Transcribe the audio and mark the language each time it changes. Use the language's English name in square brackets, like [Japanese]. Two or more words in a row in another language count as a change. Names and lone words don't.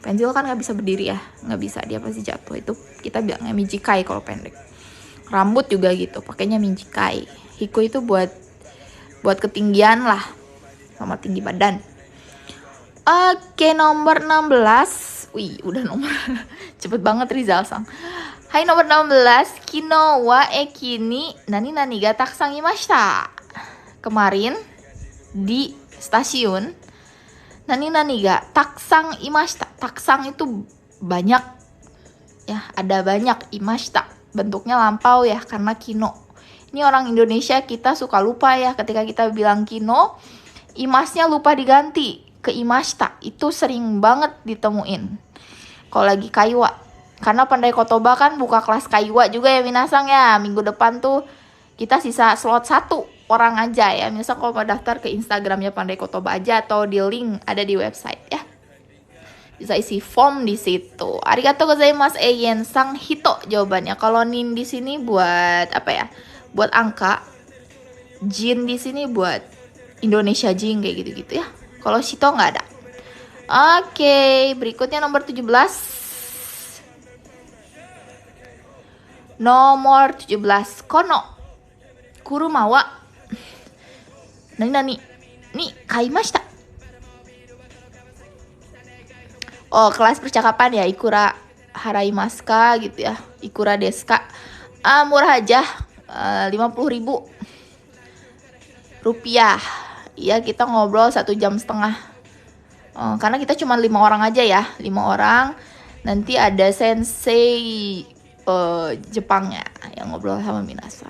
[Indonesian] Pensil kan nggak bisa berdiri ya, nggak bisa, dia pasti jatuh. Itu kita bilangnya mijikai kalau pendek. Rambut juga gitu, pakainya mijikai. Hikui itu buat ketinggian lah, sama tinggi badan. Oke, nomor 16. Wih, udah nomor cepet banget Rizal sang. Hai, nomor 16. [Japanese] 昨日は駅に何何がたくさんいました. [Indonesian] Kemarin di stasiun [Japanese] 何何がたくさんいました. [Indonesian] Takusang itu banyak ya, ada banyak. Imashita bentuknya lampau ya, karena kino. Ini orang Indonesia kita suka lupa ya ketika kita bilang kino, imasnya lupa diganti ke imashita. Itu sering banget ditemuin kalau lagi kaiwa. Karena Pandai Kotoba kan buka kelas kaiwa juga ya minasang ya. Minggu depan tuh kita sisa slot 1 orang aja ya. Minasang kalau mau daftar ke Instagramnya Pandai Kotoba aja, atau di link ada di website ya. Bisa isi form di situ. [Japanese] ありがとうございます [Indonesian] Eien sang hito jawabannya. Kalau nin di sini buat apa ya? Buat angka. Jin di sini buat Indonesia Jin kayak gitu-gitu ya. Kalau shito nggak ada. Oke, berikutnya nomor 17. Nomor 17. [Japanese] この車は何に買いました. [Indonesian] Oh, kelas percakapan ya, [Japanese] いくら払いますか [Indonesian] gitu ya. [Japanese] いくらですか. [Indonesian] Murah aja, 50.000 rupiah. Iya, kita ngobrol 1,5 jam. Karena kita cuma 5 orang aja ya, 5 orang. Nanti ada sensei Jepangnya yang ngobrol sama minasang.